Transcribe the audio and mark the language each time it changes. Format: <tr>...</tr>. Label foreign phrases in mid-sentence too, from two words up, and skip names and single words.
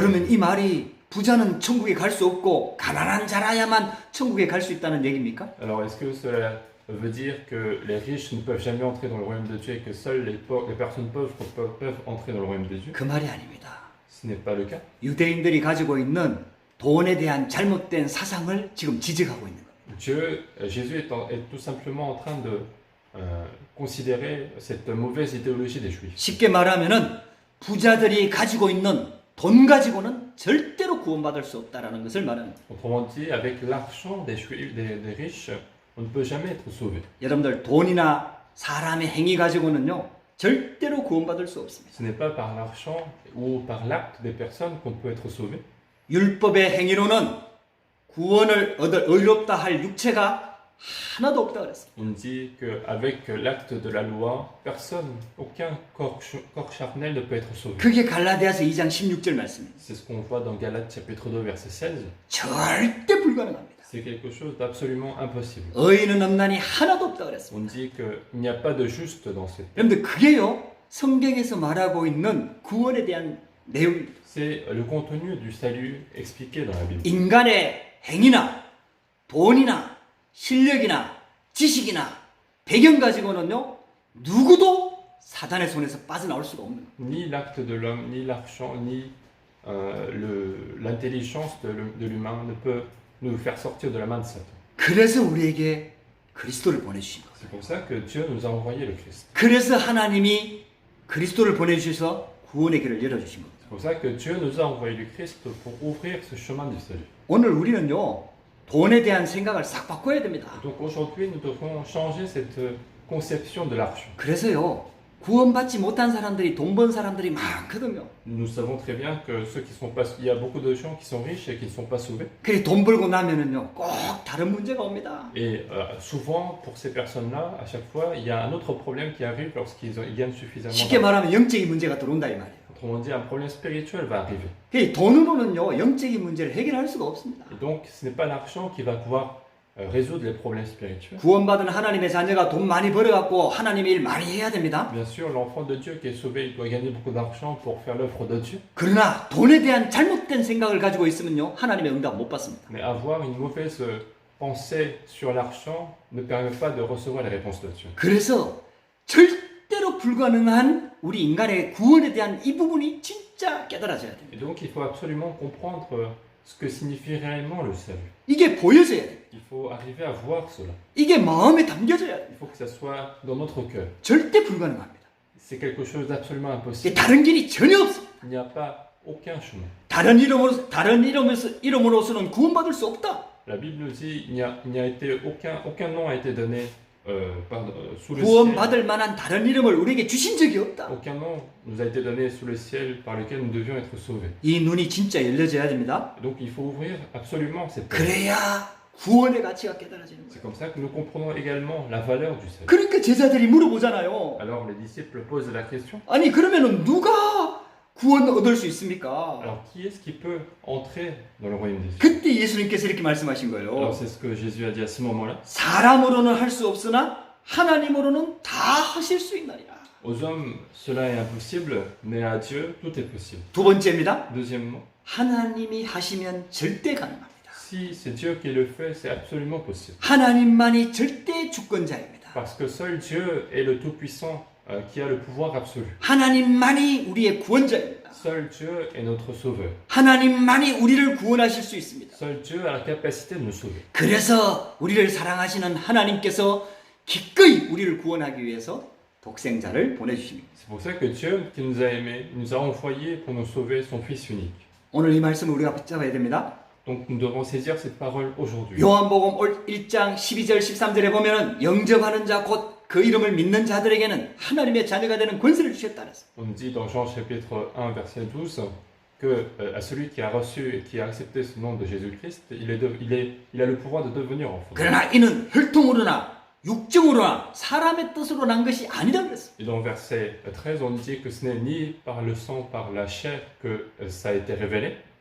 <ko>그러면 nez. 이 말이 부자는 천국에 갈 수 없고 가난한 자라야만 천국에 갈 수 있다는 얘기입니까?</ko> <fr>Alors, est-ce que cela veut dire que les riches ne peuvent jamais entrer dans le royaume de Dieu et que seules les personnes pauvres peuvent entrer dans le royaume de Dieu?</fr> <ko>그 말이 아닙니다.</ko> <fr>Ce n'est pas le cas.</fr> <ko>유대인들이 가지고 있는 돈에 대한 잘못된 사상을 지금 지적하고 있는 겁니다.</ko> <fr>Jésus est tout simplement en train de considérer cette mauvaise idéologie des Juifs.</fr> <ko>쉽게 말하면은 부자들이 가지고 있는 돈 가지고는 절대로 구원받을 수 없다라는 것을 말합니다.</ko> <fr>Autrement dit, avec l'argent des riches, on ne peut jamais être sauvé.</fr> <ko>여러분들 돈이나 사람의 행위 가지고는요 절대로 구원받을 수 없습니다.</ko> <fr>Ce n'est pas par l'argent ou par l'acte des personnes qu'on peut être sauvé.</fr> <ko>율법의 행위로는 구원을 얻을 의롭다 할 육체가 하나도 없다 그랬습니다.</ko> <fr>On dit qu'avec l'acte de la loi, aucun corps charnel ne peut être sauvé.</fr> <ko>그게 갈라디아서 2장 16절 말씀입니다.</ko> <fr>C'est ce qu'on voit dans Galates chapitre 2 verset 16.</fr> <ko>절대 불가능합니다.</ko> <fr>C'est quelque chose d'absolument impossible.</fr> <ko>의인은 없나니 하나도 없다 그랬습니다.</ko> <fr>On dit qu'il n'y a pas de juste dans cette terre.</fr> <ko>여러분들 그게요 성경에서 말하고 있는 구원에 대한 내용입니다.</ko> <fr>C'est le contenu du salut expliqué dans la Bible.</fr> <ko>인간의 행위나 돈이나 실력이나 지식이나 배경 가지고는요 누구도 사단의 손에서 빠져나올 수가 없는 거예요.</ko> <fr>Ni l'acte de l'homme, ni l'argent, ni l'intelligence de l'humain ne peut nous faire sortir de la main de Satan.</fr> <ko>그래서 우리에게 그리스도를 보내주신 거예요.</ko> <fr>C'est pour ça que Dieu nous a envoyé le Christ.</fr> <ko>그래서 하나님이 그리스도를 보내주셔서 구원의 길을 열어주신 겁니다.</ko> <fr>C'est pour ça que Dieu nous a envoyé le Christ pour ouvrir ce chemin du salut.</fr> <ko>오늘 우리는요 돈에 대한 생각을 싹 바꿔야 됩니다.</ko> <fr>Donc aujourd'hui, nous devons changer cette conception de l'argent.</fr> <ko>그래서요 구원받지 못한 사람들이 돈 번 사람들이 많거든요.</ko> <fr>Nous savons très bien que il y a beaucoup de gens qui sont riches et qui ne sont pas sauvés.</fr> <ko>그래 돈 벌고 나면은요 꼭 다른 문제가 옵니다.</ko> <fr>Et souvent, pour ces personnes-là, à chaque fois, il y a un autre problème qui arrive lorsqu'ils gagnent suffisamment</fr> <ko>쉽게</ko> <fr>d'argent.</fr> <ko>말하면 영적인 문제가 들어온다 이 말이에요.</ko> <fr>Autrement dit, un problème spirituel va arriver.</fr> <ko>그 돈으로는요 영적인 문제를 해결할 수가 없습니다.</ko> <fr>Et donc, ce n'est pas l'argent qui va pouvoir résoudre les problèmes spirituels.</fr> <ko>구원받은 하나님의 자녀가 돈 많이 벌어갖고 하나님의 일 많이 해야 됩니다.</ko> <fr>Bien sûr, l'enfant de Dieu qui est sauvé, il doit gagner beaucoup d'argent pour faire l'œuvre de Dieu.</fr> <ko>그러나 돈에 대한 잘못된 생각을 가지고 있으면요 하나님의 응답 못 받습니다.</ko> <fr>Mais avoir une mauvaise pensée sur l'argent ne permet pas de recevoir les réponses de Dieu.</fr> <ko>그래서 절대로 불가능한 우리 인간의 구원에 대한 이 부분이 진짜 깨달아져야 됩니다.</ko> <fr>Et donc, il faut absolument comprendre ce que signifie réellement le salut.</fr> <ko>이게 보여져야 됩니다.</ko> <fr>Il faut arriver à voir cela.</fr> <ko>이게 마음에 담겨져야 돼요.</ko> <fr>Il faut que ça soit dans notre cœur.</fr> <ko>절대 불가능합니다.</ko> <fr>C'est quelque chose d'absolument</fr> <ko>이게</ko> <fr>impossible.</fr> <ko>다른 길이 전혀 없습니다.</ko> <fr>Il n'y a pas aucun chemin.</fr> <ko>다른 이름으로서는 구원받을 수 없다.</ko> <fr>La Bible nous dit il n'y a été aucun nom a été donné sous le ciel.</fr> <ko>구원받을 만한 다른 이름을 우리에게 주신 적이 없다.</ko> <fr>Aucun nom nous a été donné sous le ciel par lequel nous devions être sauvés.</fr> <ko>이 눈이 진짜 열려져야 됩니다.</ko> <fr>Et donc il faut ouvrir absolument cette porte.</fr> <ko>그래야 구원의 가치가 깨달아지는</ko> <fr>C'est</fr> <ko>거예요.</ko> <fr>comme ça que nous comprenons également la valeur du salut.</fr> <ko>그러니까 제자들이 물어보잖아요.</ko> <fr>Alors les disciples posent la question.</fr> <ko>아니 그러면은 누가 구원 얻을 수 있습니까?</ko> <fr>Alors qui est-ce qui peut entrer dans le royaume des cieux?</fr> <ko>그때 예수님께서 이렇게 말씀하신</ko> <fr>Alors</fr> <ko>거예요.</ko> <fr>c'est ce que Jésus a dit à ce moment-là.</fr> <ko>사람으로는 할 수 없으나 하나님으로는 다 하실 수 있나니라.</ko> <fr>Aux hommes, cela est impossible, mais à Dieu, tout est possible.</fr> <ko>두 번째입니다.</ko> <fr>Deuxièmement,</fr> <ko>하나님이 하시면 절대 가능합니다.</ko> <fr>si c'est Dieu qui le fait, c'est absolument possible.</fr> <ko>하나님만이 절대 주권자입니다.</ko> <fr>Parce que seul Dieu est le Tout-Puissant qui a le pouvoir absolu.</fr> <ko>하나님만이 우리의 구원자입니다.</ko> <fr>Seul Dieu est notre Sauveur.</fr> <ko>하나님만이 우리를 구원하실 수 있습니다.</ko> <fr>Seul Dieu a la capacité de nous sauver.</fr> <ko>그래서 우리를 사랑하시는 하나님께서 기꺼이 우리를 구원하기 위해서 독생자를 보내주십니다.</ko> <fr>C'est pour ça que Dieu, qui nous a aimés, nous a envoyés pour nous sauver son Fils unique.</fr> <ko>오늘 이 말씀을 우리가 붙잡아야 됩니다.</ko> <fr>Donc nous devons saisir cette parole aujourd'hui.</fr> <ko>요한복음 1장 12절 13절에 보면은 영접하는 자 곧 그 이름을 믿는 자들에게는 하나님의 자녀가 되는 권세를 주셨다 그랬어요.</ko> <fr>On nous dit dans Jean chapitre 1 verset 12 que à celui qui a reçu et qui a accepté ce nom de Jésus-Christ, il a le pouvoir de devenir enfant.</fr> <ko>그러나 이는 혈통으로나 육정으로나 사람의 뜻으로 난 것이 아니다 그랬어요.</ko> <fr>Et dans verset 13, on nous dit que ce n'est ni par le sang, par la chair que ça a été révélé.</fr>